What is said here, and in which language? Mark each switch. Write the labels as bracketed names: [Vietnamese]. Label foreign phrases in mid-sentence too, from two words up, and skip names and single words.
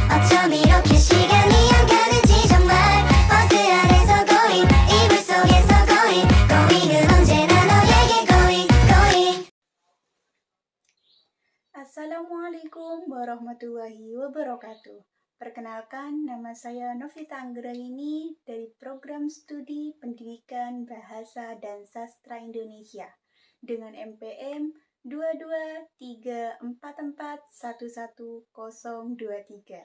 [Korean] 어쩜 이렇게 시간이 안 가는지 정말 버스 안에서 고잉 이불 속에서 고잉은 언제나 너에게 고잉. [Arabic] السلام عليكم ورحمة الله وبركاته. [Indonesian] Perkenalkan, nama saya Novita Anggraini dari Program Studi Pendidikan Bahasa dan Sastra Indonesia dengan MPM 22344111023.